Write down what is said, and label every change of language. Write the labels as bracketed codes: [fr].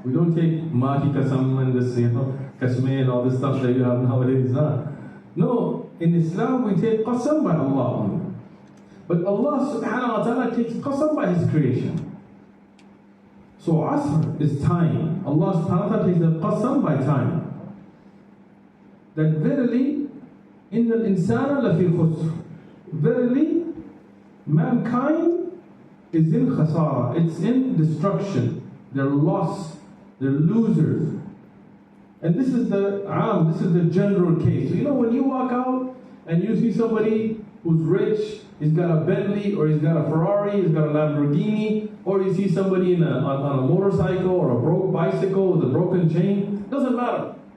[en] We don't take mati qasam and this, kasme and all this stuff that you have nowadays. No, in Islam we take qasam by Allah only. But Allah subhanahu wa ta'ala takes qasam by His creation. So asr is time. Allah subhanahu wa ta'ala takes the qasam by time. That verily, [ar] إِنَّ الْإِنسَانَ لَفِي خُسْرٍ. [en] Verily, mankind is in khasara, it's in destruction. They're lost, they're losers. And this is the general case. So, when you walk out and you see somebody who's rich, he's got a Bentley, or he's got a Ferrari, he's got a Lamborghini, or you see somebody on a motorcycle or a broke bicycle with a broken chain, doesn't matter.